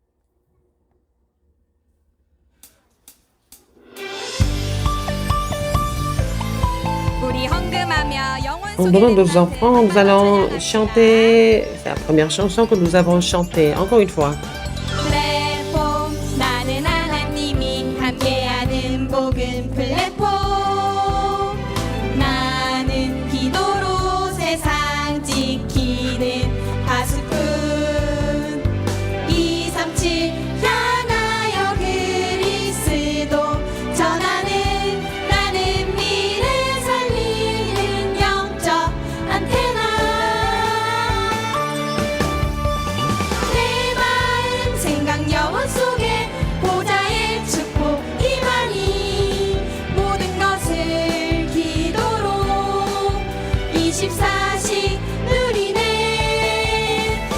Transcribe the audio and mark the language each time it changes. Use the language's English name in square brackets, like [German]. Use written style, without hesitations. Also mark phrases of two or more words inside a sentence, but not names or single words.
[French] En donnant nos offrandes, nous allons chanter. C'est la première chanson que nous avons chantée. Encore une fois. [Korean] 플랫폼 나는 하나님이 함께하는 복음 플랫폼 나는 기도로 세상 지키는 파수꾼 237 향하여 그리스도 전하는 나는 미래 살리는 영적 안테나 내 마음 생각 영혼 속에 보좌의 축복 임하니 모든 것을 기도로 24시 누리네